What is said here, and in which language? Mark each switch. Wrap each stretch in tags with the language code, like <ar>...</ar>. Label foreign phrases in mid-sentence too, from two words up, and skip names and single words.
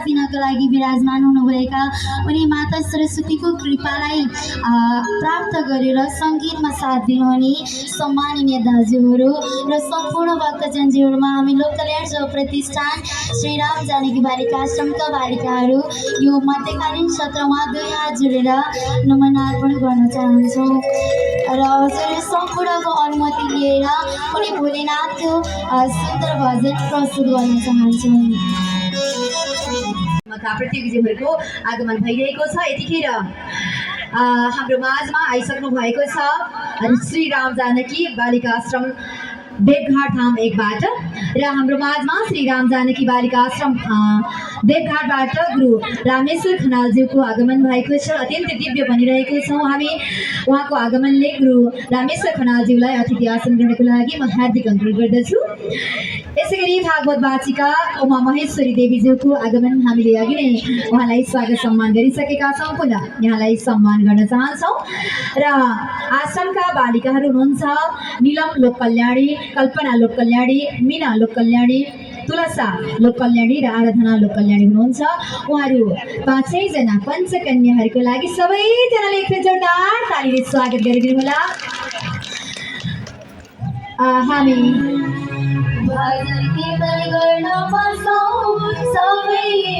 <ne>दिनको लागि विराजमान हुनुभएका उनी माता सरस्वतीको कृपालाई प्राप्त गरेर सङ्गीतमा साथ दिनुहुने सम्माननीय दाजुहरू र सम्पूर्ण भक्तजनज्यूहरूमा हामी लोक कल्याण सेवा प्रतिष्ठान श्री राम जानकी बालिका आश्रमका बालिकाहरू यो मध्यकालीन सत्रमा दुई हात जोडेर नमन अर्पण गर्न चाहन्छौँ र हजुर सम्पूर्णको अनुमति लिएर उनी भोलेनाथको सुन्दर भजन प्रस्तुत गर्न चाहन्छौँ। प्रतियोगीहरूको आगमन भइरहेको छ। यतिखेर हाम्रो माझमा आइसक्नु भएको छ श्री राम जानकी बालिका आश्रम देवघाट धाम 1 बाट र हाम्रो माझमा श्री राम जानकी बालिका आश्रम देवघाटबाट गुरु रामेश्वर खनालज्यूको आगमन भएको छ। अत्यन्तै दिव्य बनिरहेको छौँ हामी। उहाँको आगमनले गुरु रामेश्वर खनालज्यूलाई अतिथि आसन गर्नको लागि म हार्दिक अनुरोध गर्दछु। यसैगरी भागवत वाचिका उमा महेश्वरी देवीज्यूको आगमन हामीले अघि नै उहाँलाई स्वागत सम्मान गरिसकेका छौँ। पुनः यहाँलाई सम्मान गर्न चाहन्छौँ। र आश्रमका बालिकाहरू हुनुहुन्छ निलम लोक कल्याणी, कल्पना लोक कल्याणी, मीना लोक कल्याणी, तुलसा लोक कल्याणी र आराधना लोक कल्याणी हुनुहुन्छ। उहाँहरू 5 जना पञ्चकन्याहरूको लागि सबैजनाले एक जोरदार तालीले स्वागत गरिदिनु होला। हामी भजन कीर्तन गर्न बसौँ सबै</ne>